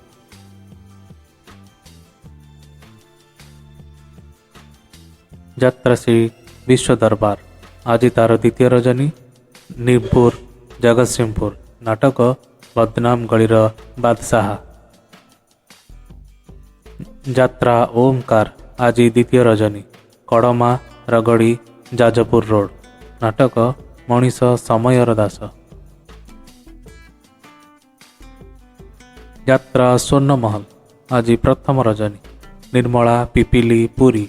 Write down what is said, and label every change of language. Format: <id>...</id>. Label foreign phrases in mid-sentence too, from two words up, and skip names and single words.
<or>ଯାତ୍ରା ଶ୍ରୀ ବିଶ୍ୱ ଦରବାର ଆଜି ତାର ଦ୍ୱିତୀୟ ରଜନୀ ନୀରପୁର ଜଗତସିଂହପୁର ନାଟକ ବଦନାମ ଗଳିର ବାଦଶାହ। ଯାତ୍ରା ଓମକାର ଆଜି ଦ୍ୱିତୀୟ ରଜନୀ କଡ଼ମା ରଗଡ଼ି ଯାଜପୁର ରୋଡ଼। ନାଟକ ମଣିଷ ସମୟର ଦାସ। ଯାତ୍ରା ସ୍ୱର୍ଣ୍ଣମହଲ ଆଜି ପ୍ରଥମ ରଜନୀ ନିର୍ମଳା ପିପିଲି ପୁରୀ।</or>